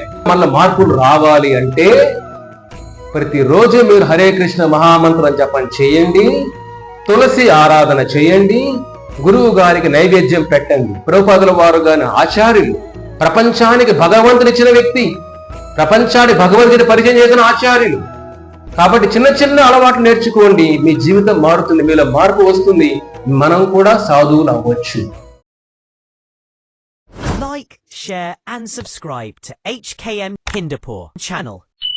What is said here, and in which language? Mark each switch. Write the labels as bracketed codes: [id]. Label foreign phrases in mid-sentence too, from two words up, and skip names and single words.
[te] మన మార్పులు రావాలి అంటే ప్రతిరోజు మీరు హరే కృష్ణ మహామంత్రం జపం చేయండి, తులసి ఆరాధన చేయండి, గురువు గారికి నైవేద్యం పెట్టండి. ప్రభుపాదుల వారు గాని ఆచార్యులు, ప్రపంచానికి భగవంతునిచ్చిన వ్యక్తి, ప్రపంచానికి భగవంతుని పరిచయం చేసిన ఆచార్యులు. కాబట్టి చిన్న చిన్న అలవాట్లు నేర్చుకోండి, మీ జీవితం మారుతుంది, మీలో మార్పు వస్తుంది, మనం కూడా సాధువులు అవ్వచ్చు. [en] Like, share and subscribe to HKM Hindupur channel.